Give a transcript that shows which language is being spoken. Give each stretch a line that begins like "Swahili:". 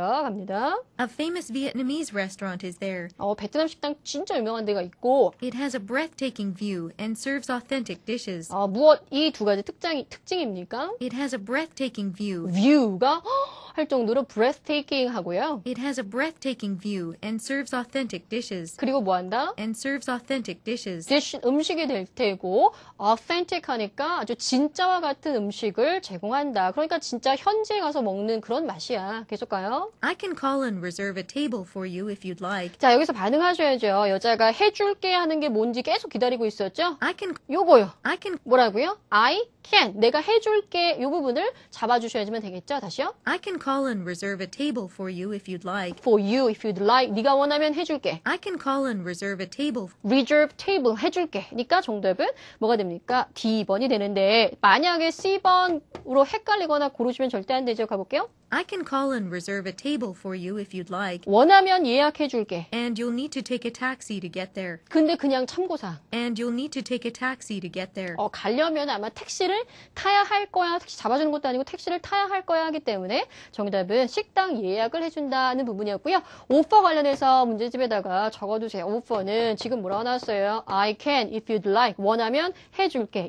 Korean: 갑니다.
English: A famous Vietnamese restaurant is there.
Korean: 베트남 식당 진짜 유명한 데가 있고
English: It has a breathtaking view and serves authentic dishes.
Korean: 무엇 이 두 가지 특징입니까?
English: It has a breathtaking view.
Korean: view가 할 정도로 breathtaking 하고요.
English: It has a breathtaking view and serves authentic dishes.
Korean: 그리고 뭐 한다?
English: And serves authentic dishes.
Korean: dish 음식이 될 테고 authentic 하니까 아주 진짜와 같은 음식을 제공한다. 그러니까 진짜 현지에 가서 먹는 그런 맛이야. 계속 가요.
English: I can call and reserve a table for you if you'd like.
Korean: 자, 여기서 반응하셔야죠. 여자가 해줄게 하는 게 뭔지 계속 기다리고 있었죠?
English: I can
Korean: 뭐라고요?
English: I can.
Korean: 내가 해줄게. 이 부분을 잡아주셔야지만 되겠죠? 다시요.
English: I can call and reserve a table for you if you'd like. For you, if you'd like.
Korean: 네가 원하면 해줄게.
English: I can call and reserve a table.
Korean: reserve table 해줄게. 그러니까 정답은 뭐가 됩니까? D번이 되는데 만약에 C번으로 헷갈리거나 고르시면 절대 안 되죠. 가볼게요.
English: I can call and reserve a table for you if you'd like.
Korean: 원하면 예약해줄게.
English: And you'll need to take a taxi to get there.
Korean: 근데 그냥 참고사항.
English: And you'll need to take a taxi to get there.
Korean: 가려면 아마 택시를 타야 할 거야. 택시 잡아주는 것도 아니고 택시를 타야 할 거야 하기 때문에 정답은 식당 예약을 해준다는 부분이었고요. 오퍼 관련해서 문제집에다가 적어두세요. 오퍼는 지금 뭐라고 나왔어요?
English: I can if you'd like.
Korean: 원하면 해줄게.